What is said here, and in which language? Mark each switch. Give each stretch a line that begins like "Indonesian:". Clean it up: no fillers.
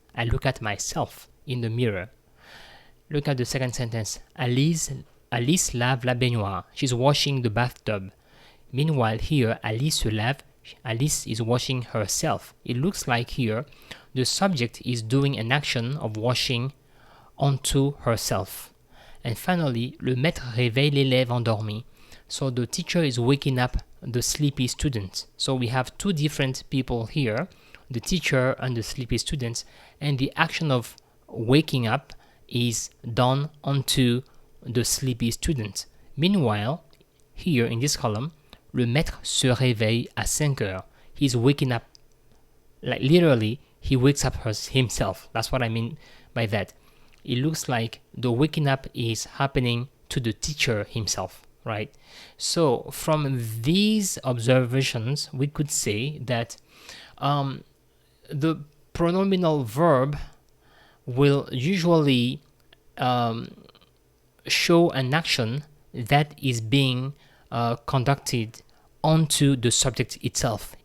English: I look at myself in the mirror. Look at the second sentence.
French: Alice lave la baignoire.
English: She's washing the bathtub. Meanwhile here,
French: Alice se lave.
English: Alice is washing herself. It looks like here, the subject is doing an action of washing onto herself. And finally,
French: le maître réveille l'élève endormi.
English: So the teacher is waking up the sleepy student. So we have two different people here, the teacher and the sleepy students, and the action of waking up is done onto the sleepy student. Meanwhile, here in this column,
French: le maître se réveille à 5 heures.
English: He's waking up, like literally, he wakes up himself. That's what I mean by that. It looks like the waking up is happening to the teacher himself, right? So from these observations, we could say that the pronominal verb will usually show an action that is being conducted onto the subject itself.